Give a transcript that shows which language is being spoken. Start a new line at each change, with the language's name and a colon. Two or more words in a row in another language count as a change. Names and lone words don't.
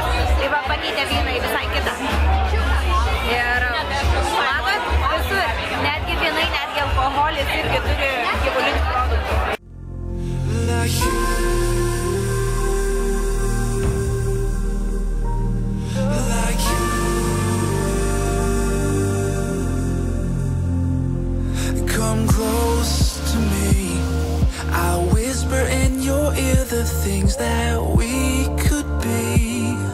Lithuanian: Tai va, pakeitė vyną į visai kitą. Ir matot, visur, netgi vynai, netgi alkoholis irgi turi gyvulinių produktų.
English: Come close to me, I'll whisper in your ear the things that we could be.